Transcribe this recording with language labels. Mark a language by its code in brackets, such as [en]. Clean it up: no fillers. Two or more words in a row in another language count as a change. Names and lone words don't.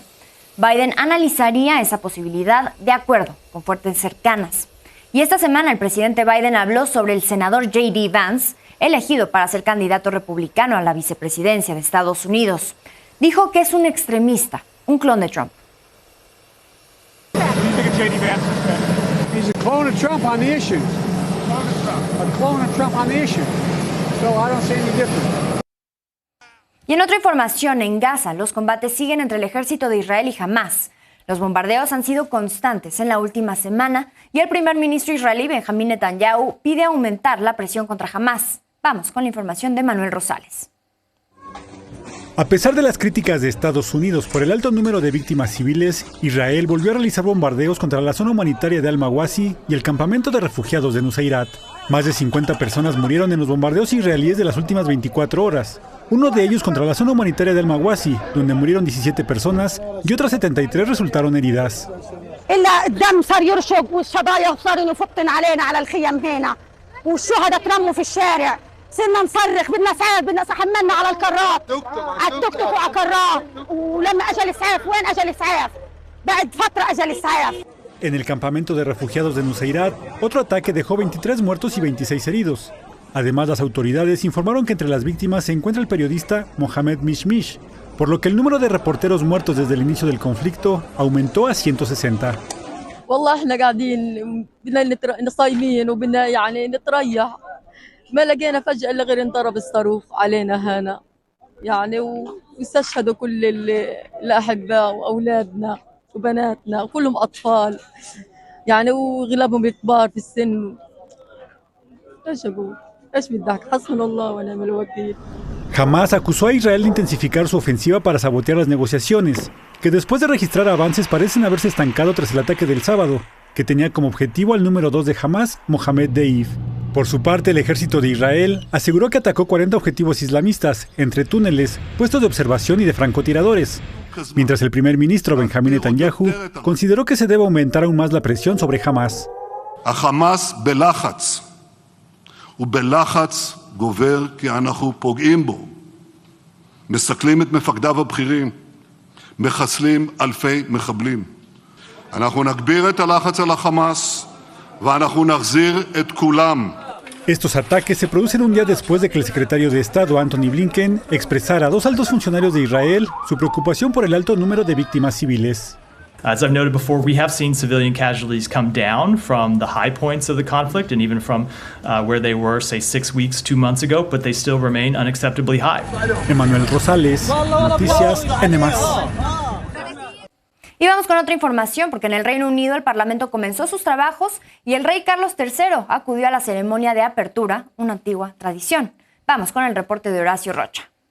[es] Biden analizaría esa posibilidad de acuerdo con fuentes cercanas. Y esta semana el presidente Biden habló sobre el senador J.D. Vance, elegido para ser candidato republicano a la vicepresidencia de Estados Unidos. Dijo que es un extremista, un clon de Trump. [en] He's a clone of Trump on the issues. A clone of Trump on the issues. So I don't see any difference. [es] Y en otra información, en Gaza, los combates siguen entre el ejército de Israel y Hamás. Los bombardeos han sido constantes en la última semana y el primer ministro israelí, Benjamín Netanyahu, pide aumentar la presión contra Hamás. Vamos con la información de Manuel Rosales. A pesar de las críticas de Estados Unidos por el alto número de víctimas civiles, Israel volvió a realizar bombardeos contra la zona humanitaria de Al-Mawasi y el campamento de refugiados de Nuseirat. Más de 50 personas murieron en los bombardeos israelíes de las últimas 24 horas. Uno de ellos contra la zona humanitaria de Al-Mawasi, donde murieron 17 personas y otras 73 resultaron heridas. [ar] صرنا نصرخ بدنا اسعاف بدنا حملنا على الكرات على التوك توك وعلى الكرات ولما اجى الاسعاف وين اجى الاسعاف بعد فتره اجى الاسعاف. [es] En el campamento de refugiados de Nuseirat, otro ataque dejó 23 muertos y 26 heridos. Además, las autoridades informaron que entre las víctimas se encuentra el periodista Mohamed Mishmish, por lo que el número de reporteros muertos desde el inicio del conflicto aumentó a 160. [ar] والله احنا قاعدين بدنا صايمين وبدنا يعني نتريح. ما لقينا فجأة إلا غير انضرب الصاروخ علينا هنا يعني واستشهدوا كل الأحباء وأولادنا وبناتنا وكلهم أطفال يعني وغلبهم كبار في السن. إيش أقول؟ إيش بدك؟ حسبنا الله ونعم الوكيل. [es] Hamás acusó a Israel de intensificar su ofensiva para sabotear las negociaciones, que después de registrar avances parecen haberse estancado tras el ataque del sábado, que tenía como objetivo al número 2 de Hamás, Mohamed Deif. Por su parte, el ejército de Israel aseguró que atacó 40 objetivos islamistas, entre túneles, puestos de observación y de francotiradores, mientras el primer ministro Benjamín Netanyahu consideró que se debe aumentar aún más la presión sobre Hamás. [he] החמאס בלחץ, ובלחץ גובר כי אנחנו פוגעים בו. מסכלים את מפקדיו הבכירים, מחסלים אלפי מחבלים. אנחנו נגביר את הלחץ על החמאס, ואנחנו נחזיר את כולם. [es] Estos ataques se producen un día después de que el secretario de Estado, Antony Blinken, expresara a dos altos funcionarios de Israel su preocupación por el alto número de víctimas civiles. [en] As I've noted before, we have seen civilian casualties come down from the high points of the conflict and even from where they were, say, 6 weeks, 2 months ago, but they still remain unacceptably high. [es] Emanuel Rosales, Noticias N+. Y vamos con otra información, porque en el Reino Unido el Parlamento comenzó sus trabajos y el rey Carlos III acudió a la ceremonia de apertura, una antigua tradición. Vamos con el reporte de Horacio Rocha.